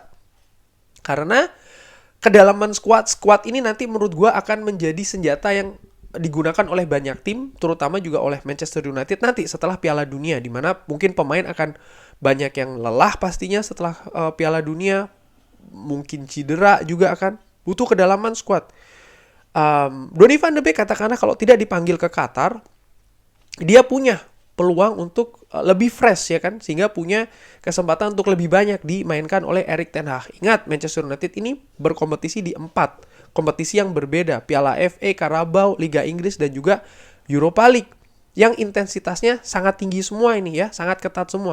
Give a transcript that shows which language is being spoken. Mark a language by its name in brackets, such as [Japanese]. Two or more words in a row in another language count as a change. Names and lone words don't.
[Indonesian] Karena kedalaman squad ini nanti menurut gue akan menjadi senjata yang digunakan oleh banyak tim, terutama juga oleh Manchester United nanti setelah Piala Dunia, di mana mungkin pemain akan banyak yang lelah pastinya setelah Piala Dunia, mungkin cedera juga akan butuh kedalaman squad. Donny van de Beek katakanlah kalau tidak dipanggil ke Qatar, dia punya peluang untuk lebih fresh ya kan, sehingga punya kesempatan untuk lebih banyak dimainkan oleh Erik ten Hag. Ingat, Manchester United ini berkompetisi di 4 kompetisi yang berbeda, Piala FA, Carabao, Liga Inggris, dan juga Europa League, yang intensitasnya sangat tinggi semua ini ya, sangat ketat semua.